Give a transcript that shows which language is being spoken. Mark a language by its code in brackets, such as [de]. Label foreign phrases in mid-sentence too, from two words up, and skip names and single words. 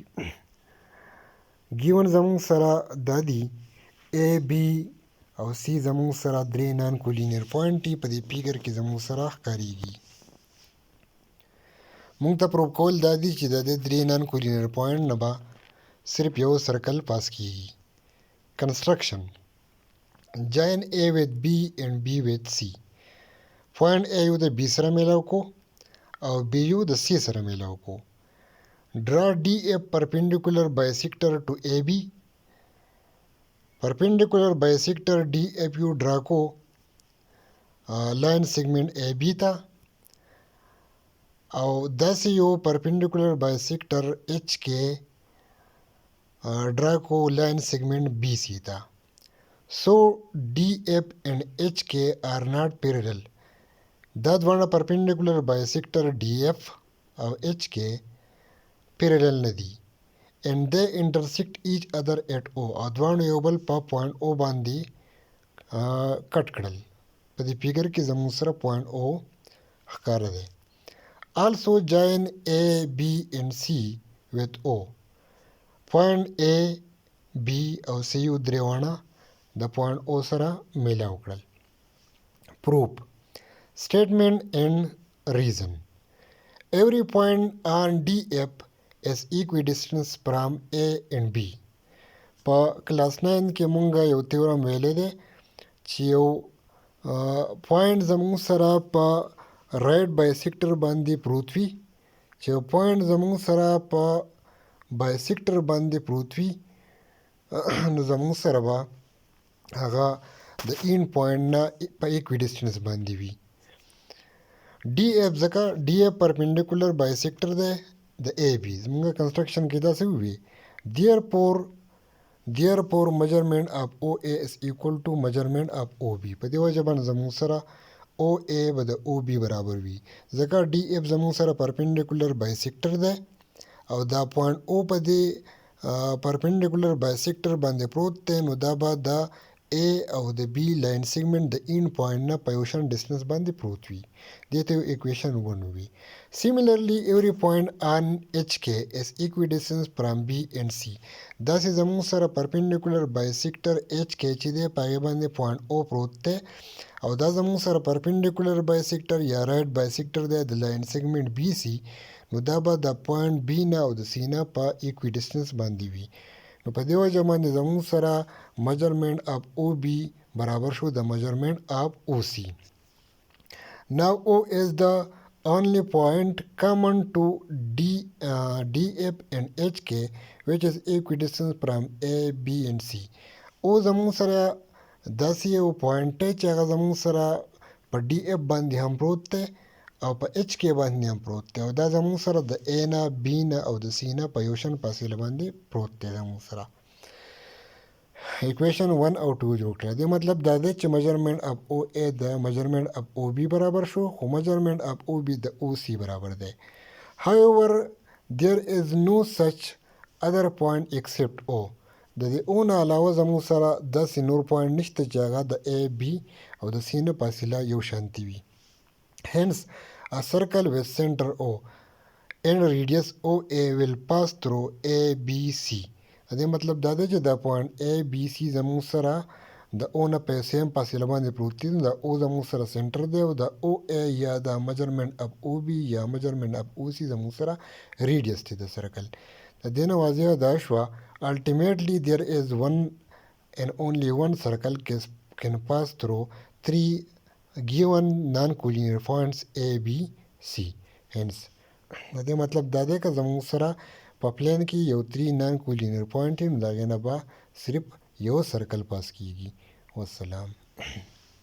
[ps] ګیون زموږ سره دا دي A, B او C زموږ سره درې [en] non collinear point [ps] دي، په دې فیګر کې زموږ سره ښکاریږي. مونږ ته پروف کول دا دي چې د دې درې [en] non collinear point [ps] نه به صرف یو سرکل پاس کیږي. کنسټرکشن: [en] join A with B and B with C. [ps] پوینټ A یو د B سره میلاو کو او B یو د C سره میلاو کو. [en] draw DF perpendicular bisector to AB. perpendicular bisector [ps] DF یو ډرا کو [en] line segment [ps] AB ته، او داسې یو [en] perpendicular bisector [ps] HK ډرا کو [en] line segment [ps] BC ته. [en] so DF and HK are not parallel. [ps] دا دوانه [en] perpendicular bisector DF او HK parallel [ps] نه دي [en] and they intersect each other at O. [ps] او دوانو یو بل په پوینټ O باندې کټ کړل. په دې فیګر کې زموږ سره پوینټ O ښکاره دی. [en] also join A, B and C with O. [ps] پوینټ A, B او C یو درېواڼه د پوینټ O سره میلاو کړل. [en] proof: statement and reason. every point on DF is equidistant from A and B. [ps] په کلاس 9 کې مونږه یو تیورم ویلی دی چې یو پوینټ زموږ سره په [en] right bisector [ps] باندې پروت وي، چې یو پوینټ زموږ سره په بایسیکټر باندې پروت وي نو زموږ سره به هغه د این پوینټ نه په ایکویډسټنس باندې وي. DF ځکه DF [en] perpendicular bisector [ps] دی د AB. زموږ کنسټرکشن کې داسې وي [en] therefore measurement of OA is equal to measurement of OB. [ps] په دې وجه باندې زموږ سره OA به د OB برابر وي، ځکه DF زموږ سره [en] perpendicular bisector [ps] دی او دا پوینټ O په دې [en] perpendicular bisector [ps] باندې پروت دی، نو دا به د A او د B [en] line segment [ps] د این پوینټ نه په یو شان ډسټنس باندې پروت وي. دې ته ایکویشن 1 وي. [en] similarly every point on HK is equidistant from B and C. [ps] داسې زموږ سره [en] perpendicular bisector [ps] HK چې دی په هغې باندې پوینټ O پروت دی او دا زموږ سره [en] perpendicular bisector [ps] یا [en] right bisector [ps] دی د [en] line segment [ps] BC، نو دا به د پوینټ B نه او د C نه په ایکویډسټنس باندې وي. نو په دې وجه باندې زموږ سره [en] measurement of OB [ps] برابر شو د [en] measurement of OC. now O is the only point common to DF and HK which is equidistant from A, B and C. [ps] O زموږ سره داسې یو پوینټ دی چې هغه زموږ سره په DF باندې هم پروت دی او په HK باندې هم پروت دی، او دا زموږ سره د A نه B نه او د C نه په یو شان فاصله باندې پروت دی زموږ سره. ایکویشن 1 او 2 جوړ کړه. دې مطلب دا دی چې [en] measurement of OA [ps] د [en] measurement of OB [ps] برابر شو، خو [en] measurement of OB [ps] د OC برابر دی. [en] however there is no such other point except O. [ps] د دې O نه علاوه زموږ سره داسې نور پوینټ نشته چې هغه د A, B او د C نه فاصله یو شانتي وي. [en] hence a circle with center O and radius OA will pass through ABC. [ps] دې مطلب دا دی چې دا پوینټ ABC زموږ سره د O نه په سیم فاصله باندې پروت دي، دا O زموږ سره سنټر دی او دا OA یا دا [en] measurement of OB [ps] یا [en] measurement of OC [ps] زموږ سره ریډیس دی د سرکل. د دې نه واضحه دا شوه [en] ultimately there is one and only one circle can pass through three given non-collinear points A, B, C. [ps] هینس د دې مطلب دا دی که زموږ سره په پلین کې یو 3 [en] non collinear point [ps] وي نو د هغې نه به صرف یو سرکل پاس کیږي. والسلام.